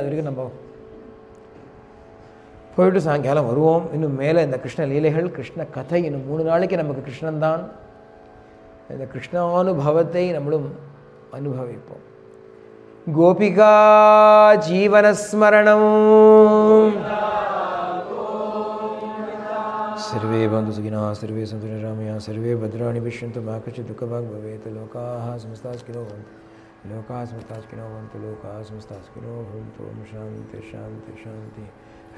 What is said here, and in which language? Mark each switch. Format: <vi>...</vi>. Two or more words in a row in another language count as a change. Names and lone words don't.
<ta>அது வரைக்கும் நம்ம போயிட்டு சாயங்காலம் வருவோம். இன்னும் மேலே இந்த கிருஷ்ண லீலைகள் கிருஷ்ண கதை இன்னும் 3 நாளைக்கு நமக்கு கிருஷ்ணன் தான். இந்த கிருஷ்ணானுபவத்தை நம்மளும் அனுபவிப்போம். கோபிகா ஜீவனஸ்மரணம்.</ta> <sa>सर्वे बन्धु सुखिनः सर्वे सन्तु निरामया सर्वे भद्राणि पश्यन्तु मा कश्चित् दुःखभाग् भवेत्. लोकाः समस्ताः सुखिनो भवन्तु लोकाः समस्ताः सुखिनो भवन्तु लोकाः समस्ताः सुखिनो भवन्तु. ओम शान्ति शान्ति शान्ति.</sa>